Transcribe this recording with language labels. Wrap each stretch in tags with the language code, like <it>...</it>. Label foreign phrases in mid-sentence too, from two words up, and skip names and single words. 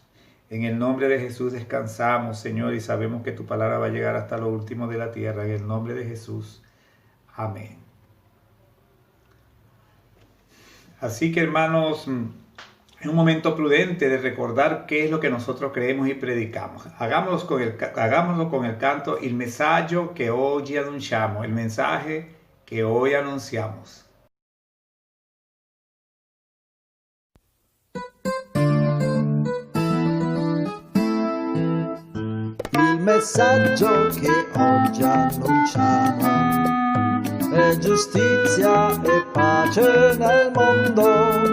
<es>En el nombre de Jesús descansamos, Señor, y sabemos que tu palabra va a llegar hasta lo último de la tierra. En el nombre de Jesús. Amén. Así que, hermanos, es un momento prudente de recordar qué es lo que nosotros creemos y predicamos. Hagámoslo con el canto</es> <it>Il messaggio che oggi annunciamo,</it> <es>el mensaje que hoy anunciamos.</es> <it>Il messaggio che oggi annunciamo è giustizia e pace nel mondo.</it>